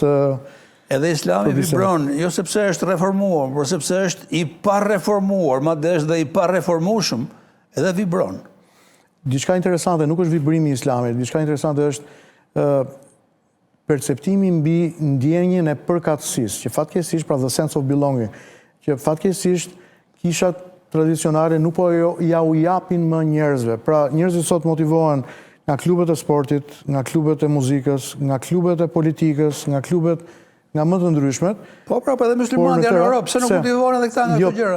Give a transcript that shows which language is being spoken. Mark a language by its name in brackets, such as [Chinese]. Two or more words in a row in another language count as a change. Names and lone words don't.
[Albanian] Edhe Islami vibron, jo sepse është reformuar, por sepse është I pareformuar, madje është dhe I pareformueshëm, edhe vibron. Diçka interesante nuk është vibrimi I Islamit, diçka interesante është perceptimi mbi ndjenjen e përkatësisë, që fatkeqësisht pra [English] the sense of belonging, [Albanian] që fatkeqësisht kishat tradicionale nuk po ja u japin më njerëzve. Pra njerëzit sot motivohen nga klubet e sportit, nga klubet e muzikës, nga klubet e politikës, nga klubet nga më të ndryshmet. Po pra, edhe muslimanët janë në Europë, pse nuk motivohen edhe këta nga këto gjëra?